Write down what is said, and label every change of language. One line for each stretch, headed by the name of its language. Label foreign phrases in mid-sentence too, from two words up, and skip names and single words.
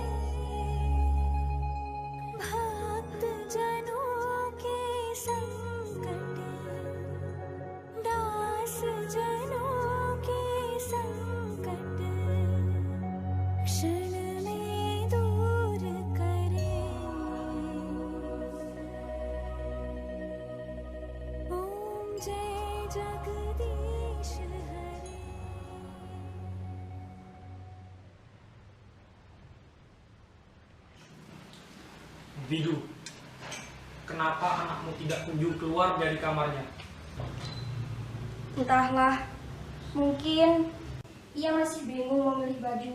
Hindi: भक्त जनों के संकट दास जनों के संकट क्षण में दूर करे जय जगदीश हरे।
Indonesian: Bidu, kenapa anakmu tidak kunjung keluar dari kamarnya? Entahlah, mungkin ia masih bingung memilih baju.